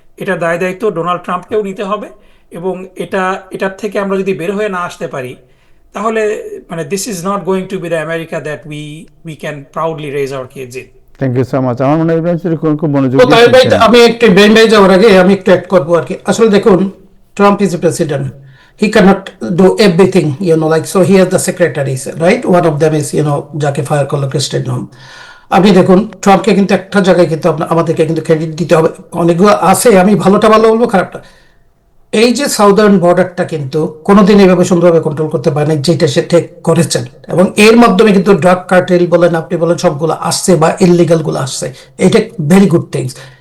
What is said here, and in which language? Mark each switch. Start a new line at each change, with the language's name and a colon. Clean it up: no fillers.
Bangla: এটার দায় দায়িত্ব ডোনাল্ড ট্রাম্পকেও নিতে হবে। এবং এটার থেকে আমরা যদি বের হয়ে না আসতে পারি, তাহলে মানে
English: This is not going to be the America that we can proudly raise our kids in. Thank you so much.
Bangla: আমার মনে হয় খুব মনোযোগ তো তাই ভাই, দিয়েছেন। আমি একটু ব্রেন ভাই যাওয়ার আগে আমি একটু অ্যাড করবো আর কি। আসলে দেখুন,
English: Trump is a president, he cannot do everything, like, so he has the secretaries, right? One of them is,
Bangla: যাকে ফায়ার করলো ক্রিস্টিন নোম। আপনি দেখুন, ট্রাম্পকে কিন্তু একটা জায়গায় কিন্তু আমাদেরকে কিন্তু ক্রেডিট দিতে হবে। অনেকগুলো আছে, আমি ভালোটা ভালো বলবো, খারাপটা। এই যে সাউদার্ন বর্ডারটা কিন্তু কোনোদিন এইভাবে সুন্দরভাবে কন্ট্রোল করতে পারেনি, যেটা সে ঠিক করেছেন। এবং এর মাধ্যমে কিন্তু ড্রাগ কার্টেল বলেন, আপনি বলেন, সবগুলো আসছে বা ইললিগাল গুলো আসছে, এটা ভেরি গুড থিংস।